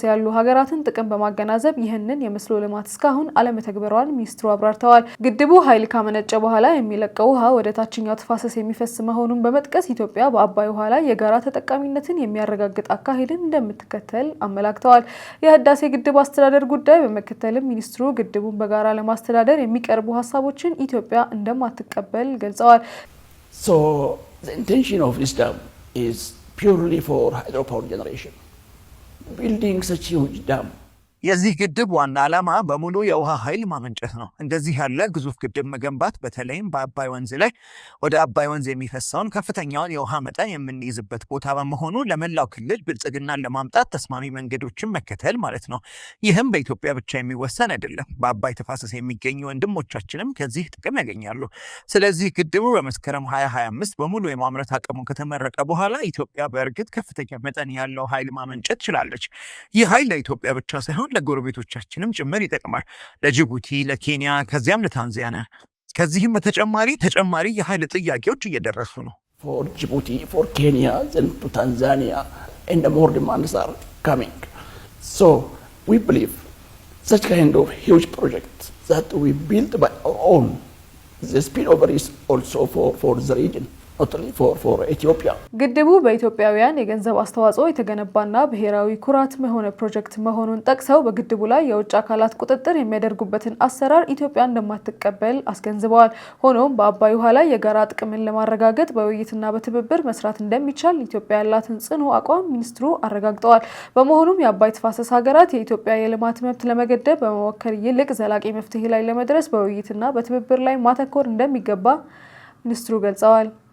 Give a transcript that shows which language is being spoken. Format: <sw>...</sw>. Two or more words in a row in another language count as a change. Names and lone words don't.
<am>ያሉ ሀገራትን ጥቅም በማገናዘብ ይህንን የመስኖ ልማት እስካሁን አለመተግበሯን ሚኒስትሩ አብራርተዋል። ግድቡ ኃይል ካመነጨ በኋላ የሚለቀው ውሃ ወደ ታችኛው ተፋሰስ የሚፈስ መሆኑን በመጥቀስ ኢትዮጵያ በአባይ ውሃ ላይ የጋራ ተጠቃሚነትን የሚያረጋግጥ አካሄድን እንደምትከተል አመላክተዋል። የህዳሴ ግድብ አስተዳደር ጉዳይ በመከተልም ሚኒስትሩ ግድቡን በጋራ ለማስተዳደር የሚቀርቡ ሀሳቦችን ኢትዮጵያ እንደማትቀበል ገልጸዋል።</am> <en>So the intention of this dam is purely for hydropower generation. Building such huge dam</en> <am>የዚህ ግድብ ዋና ዓላማ በሙሉ የውሃ ኃይል ማመንጨት ነው። እንደዚህ ያለ ግዙፍ ግድብ መገንባት በተለይም በአባይ ወንዝ ላይ ወደ አባይ ወንዝ የሚፈሰውን ከፍተኛውን የውሃ መጠን የምንይዝበት ቦታ በመሆኑ ለመላው ክልል ብልጽግናን ለማምጣት ተስማሚ መንገዶችን መከተል ማለት ነው። ይህም በኢትዮጵያ ብቻ የሚወሰን አይደለም። በአባይ ተፋሰስ የሚገኙ ወንድሞቻችንም ከዚህ ጥቅም ያገኛሉ። ስለዚህ ግድቡ በመስከረም 2025 በሙሉ የማምረት አቅሙ ከተመረቀ በኋላ ኢትዮጵያ በእርግጥ ከፍተኛ መጠን ያለው ኃይል ማመንጨት ችላለች። ይህ ኃይል ለኢትዮጵያ ብቻ ሳይሆን ለጎረቤቶቻችንም ጭምር ይጠቅማል። ለጅቡቲ፣ ለኬንያ ከዚያም ለታንዛኒያ። ከዚህም ተጨማሪ የኃይል ጥያቄዎች እየደረሱ ነው።</am> <en>for Djibouti, for Kenya, then to Tanzania, and the more demands are coming. So we believe such kind of huge projects that we build by our own, the spillover is also for the region. not only for Ethiopia.</en> <am>ግድቡ በኢትዮጵያውያን የገንዘብ አስተዋጽኦ የተገነባና ብሔራዊ ኩራት የሆነ ፕሮጀክት መሆኑን ጠቅሰው በግድቡ ላይ የውጭ አካላት ቁጥጥር የሚያደርጉበትን አሰራር ኢትዮጵያ እንደማትቀበል አስገንዝበዋል። ሆኖም በአባይ ውሃ ላይ የጋራ ጥቅምን ለማረጋገጥ በውይይትና በትብብር መስራት እንደሚቻል ኢትዮጵያ ያላትን ጽኑ አቋም ሚኒስትሩ አረጋግጠዋል። በመሆኑም የአባይ ተፋሰስ ሀገራት የኢትዮጵያ የልማት መብት ለመገደብ በመወከል ይልቅ ዘላቂ መፍትሄ ላይ ለመድረስ በውይይትና በትብብር ላይ ማተኮር እንደሚገባ ሚኒስትሩ ገልጸዋል።</am>